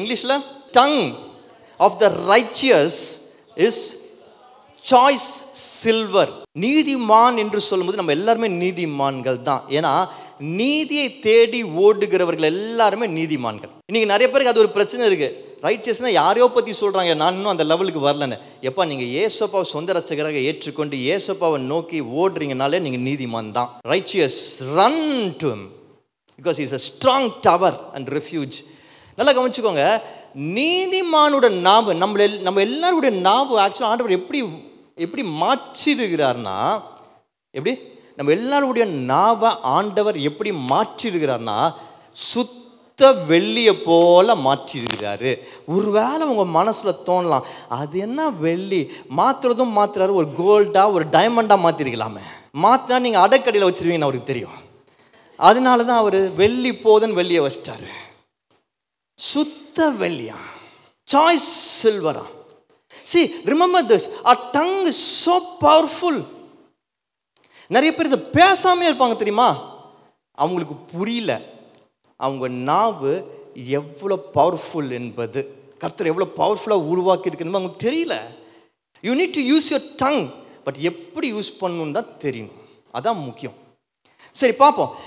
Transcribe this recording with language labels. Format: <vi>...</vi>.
<en>இங்கிலீஷில் tongue of the righteous is choice silver.</en> <ta>நீதிமான் என்று சொல்லும்போது நம்ம எல்லாருமே நீதிமான்கள் தான். ஏன்னா நீதியை தேடி ஓடுகிறவர்கள் எல்லாருமே நீதிமான்கள். இன்னைக்கு நிறைய பேருக்கு அது ஒரு பிரச்சனை இருக்கு. ரைச்சியஸ்னா யாரையோ பற்றி சொல்கிறாங்க, நான் இன்னும் அந்த லெவலுக்கு வரலன்னு. எப்போ நீங்கள் ஏசப்பாவை சொந்த ரட்சகராக ஏற்றுக்கொண்டு ஏசப்பாவை நோக்கி ஓடுறீங்கனாலே நீங்கள் நீதிமான் தான்.</ta> <en>Righteous run to him because he is a strong tower and refuge.</en> <ta>நல்லா கவனிச்சுக்கோங்க. நீதிமானோட நாவு நம்ம எல்லாருடைய நாவு ஆக்சுவலாக ஆண்டவர் எப்படி மாற்றிடுகிறார்னா, எப்படி நம்ம எல்லாருடைய நாவை ஆண்டவர் எப்படி மாற்றிடுகிறார்னா சுத்த வெள்ளியை போல மாற்றிடுகிறாரு. ஒருவேளை உங்கள் மனசில் தோணலாம், அது என்ன வெள்ளி மாற்றுறதும் மாற்றுறாரு, ஒரு கோல்டாக ஒரு டைமண்டாக மாற்றிருக்கலாமே. மாற்றினா நீங்கள் அடக்கடியில் வச்சுருவீங்கன்னு அவருக்கு தெரியும். அதனால தான் அவர் வெள்ளி போதுன்னு வெள்ளியை வச்சிட்டாரு. சுத்த வெள்ளியா, choice சில்வரா.</ta> <en>See, remember this, our tongue is so powerful.</en> <ta>நிறைய பேர் இதை பேசாமே இருப்பாங்க தெரியுமா, அவங்களுக்கு புரியல அவங்க நாவு எவ்வளோ பவர்ஃபுல் என்பது, கர்த்தர் எவ்வளோ பவர்ஃபுல்லாக உருவாக்கி இருக்குன்னு அவங்களுக்கு தெரியல.</ta> <en>you need to use your tongue,</en> <ta>but எப்படி யூஸ் பண்ணணுன்னு தான் தெரியணும், அதான் முக்கியம். சரி பார்ப்போம்.</ta>